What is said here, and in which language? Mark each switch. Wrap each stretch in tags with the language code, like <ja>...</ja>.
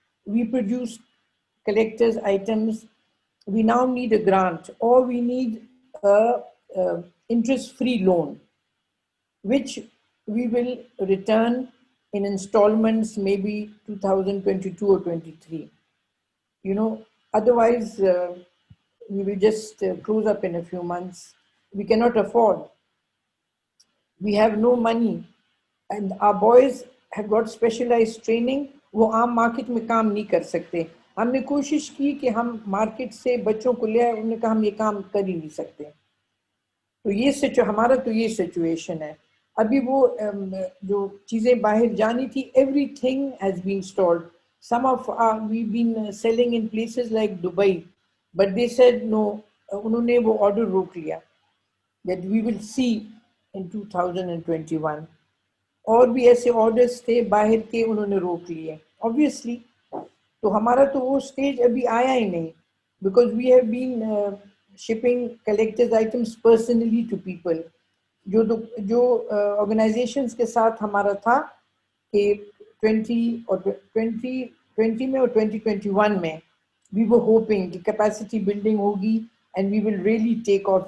<en>We produce collector's items. We now need a grant, or we need a interest-free loan, which we will return in installments, maybe 2022 or 23. Otherwise, we will just close up in a few months. We cannot afford. We have no money. And our boys have got specialized training.</en> <hi>वो आम market में काम नहीं कर सकते. हमने कोशिश की कि हम मार्केट से बच्चों को ले आए, उन्होंने कहा हम ये काम कर ही नहीं सकते. तो ये हमारा तो ये सिचुएशन है. अभी वो जो चीज़ें बाहर जानी थी, everything has been stalled.</hi> <en>Some of we've been selling in places like Dubai, but they said no, उन्होंने वो order रोक लिया, that we will see in 2021.</en> <hi>और भी ऐसे orders थे बाहर के, उन्होंने रोक लिए.</hi> <en>Obviously, तो हमारा तो वो stage अभी आया ही नहीं, because we have been shipping collector's items personally to people.</en> <hi>जो organizations के साथ हमारा था कि 2020 में और 2021 में we were hoping कि capacity building होगी and we will really take off.</hi>